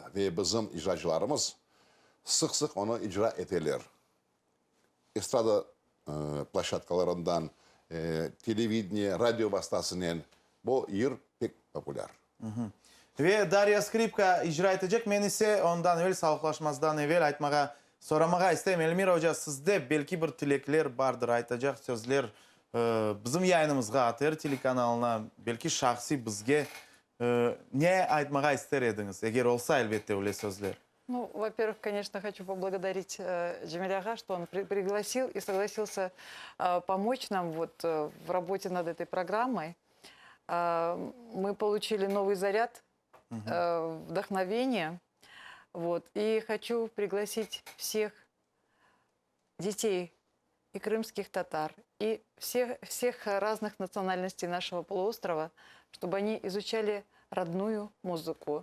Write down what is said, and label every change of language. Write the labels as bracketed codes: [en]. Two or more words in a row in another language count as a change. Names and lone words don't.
[crh] Ve bizim icracılarımız sık onu icra eterler. Estrada plaşatkalarından, televideniye, radyo vasıtasından bu yer pek popüler. Ve Darya Skripka icra edecek. Men ise ondan evvel, sağlıklaşmazdan evvel aytmağa, soramağa isteyim. Elmira Hoca, sizde belki bir tilekler vardır, aytacak sözler bizim yayınımızga, ATR telekanalına, belki şahsi bizge ne aytmağa ister ediniz? Eğer olsa elbette öyle sözler. [ru] Ну, во-первых, конечно, хочу поблагодарить Джамиляга, что он пригласил и согласился помочь нам вот в работе над этой программой. Мы получили новый заряд, вдохновение. Вот, и хочу пригласить всех детей и крымских татар, и всех разных национальностей нашего полуострова, чтобы они изучали родную музыку.